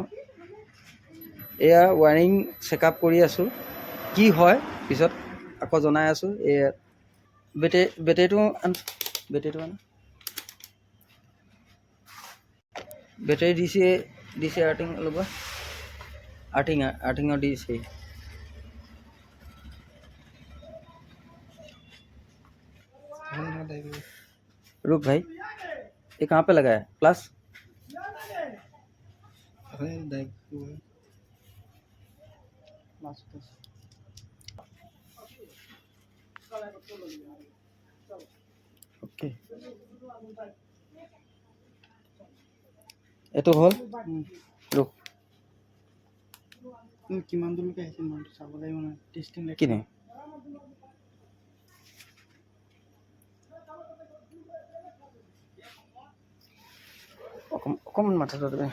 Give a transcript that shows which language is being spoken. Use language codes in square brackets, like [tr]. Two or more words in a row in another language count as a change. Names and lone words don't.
[as] এয়া ৱাৰিং চেকআপ কৰি আছোঁ, কি হয় পিছত আকৌ জনাই আছোঁ। এয়া বেটেৰীটো আন, বেটেৰী দিছে আৰ্থিং লগোৱা, আৰ্থিঙৰ দিছে। [hi] रुक भाई, ये कहाँ पे लगा है? [en] plus okay, [as] এইটো হ'ল। रुक কিমান দূৰলৈকে আহিছে মই চাব লাগিব না, টেষ্টিং কি নাই। অকণমান মাথাটো তুমি।